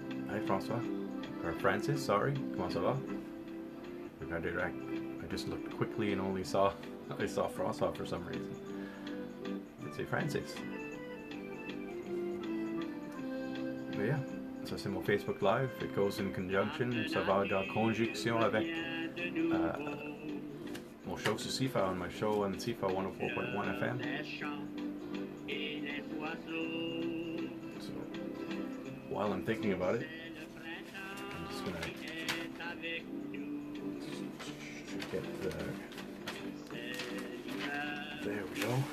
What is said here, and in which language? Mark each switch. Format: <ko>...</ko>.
<en>Hi François, or Francis, sorry,</en> <fr>comment ça va?</fr> <en>I just looked quickly and only saw François for some reason. Let's say Francis. But yeah,</en> <fr>ça c'est mon Facebook Live.</fr> <en>It goes in conjunction,</en> <fr>ça va en conjonction avec mon show sur CIFA,</fr> <en>on my show on CIFA 104.1 FM. So while I'm thinking about it, I'm just gonna get there we go.</en>